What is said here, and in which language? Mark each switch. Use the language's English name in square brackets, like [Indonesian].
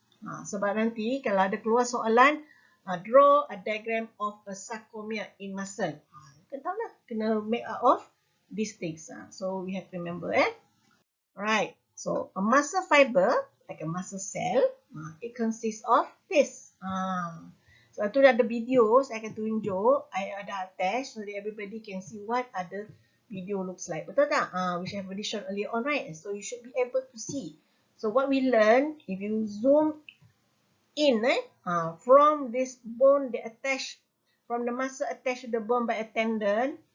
[Malay] Sebab nanti kalau ada keluar soalan, [English] draw a diagram of a sarcomere in muscle. [Malay] Kena tahu lah, kena [English] make out of these things. So we have to remember. Right. So a muscle fiber, like a muscle cell, it consists of this. [Malay] So tu ada video, saya akan tunjuk. [English] I ada attach so that everybody can see what other video looks like. [Malay] Betul tak? [English] Which I have already shown earlier on, right? So you should be able to see. So what we learn, if you zoom in from this bone that attached, from the muscle attached to the bone by a tendon.